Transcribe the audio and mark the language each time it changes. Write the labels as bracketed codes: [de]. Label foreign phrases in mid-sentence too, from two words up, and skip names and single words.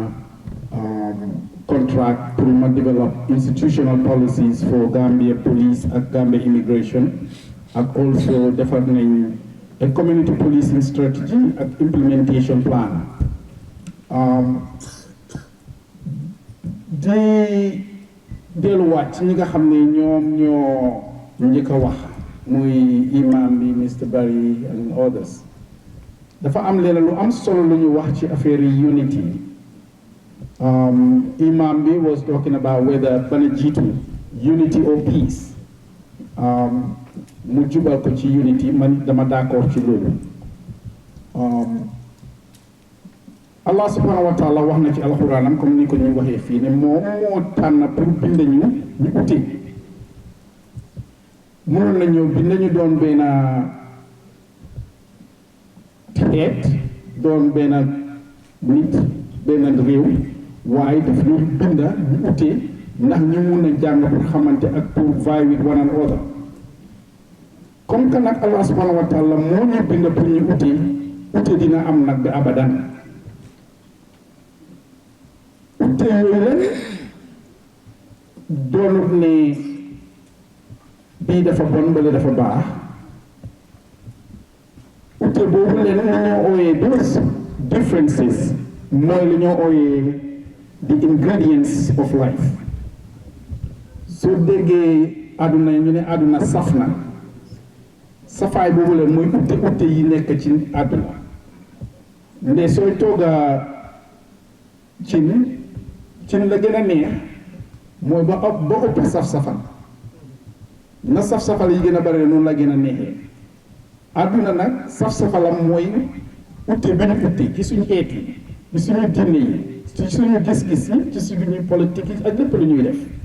[en] contract pour ma develop institutional policies for Gambia police ak Gambia immigration ak also [wo] defar nañ a [en] community policing strategy ak implementation plan [wo] di delluwaat ci ñi nga xam ne ñoom ñoo njëkk a wax muy imam bi Mr Barry [en] and others [wo] dafa am leen lu am solo lu ñu wax ci affaire yi unity imam bi [en] was talking about whether [wo] bana jiitu [en] unity or peace [wo] mu jubal ko ci unity man dama d'accord ci loolu Allah [ar] subhanahu wa ta'ala [wo] wax na ci alxuraanam comme ni ko ñuy waxee fii ne moom moo tànn pour bind ñu ute mënoon na ñëw bind ñu doon benn xeet doon benn nit benn réew waaye daf ñu binda ñu ute ndax ñu mun a jàng pour xamante ak pour [en] vie with one another [fr] comme que [wo] nag Allah [ar] subhanahu wa ta'ala [wo] moo ñu bind pour ñu ute dina am nag ba abadan ute yooyu leen doonut ne bii dafa bon bale dafa baax ute boobu leen lu ñoo ooyee [en] those differences [wo] mooy lu ñoo ooyee [en] the ingredients of life [wo] soo déggee àdduna ñu ne àdduna saf na safaay boobu leen mooy ute yi nekk ci àdduna nde sooy tooga cin la gën a neex mooy ba ëpp saf-safal na saf-safal yi gën a bari noonu la gën a neexee àdduna nag saf-safalam mooy ute bi ñu ute ci suñu xeet yi ci suñu diine yi ci suñu gis-gis yi ci suñu politique yi ak lépp lu ñuy def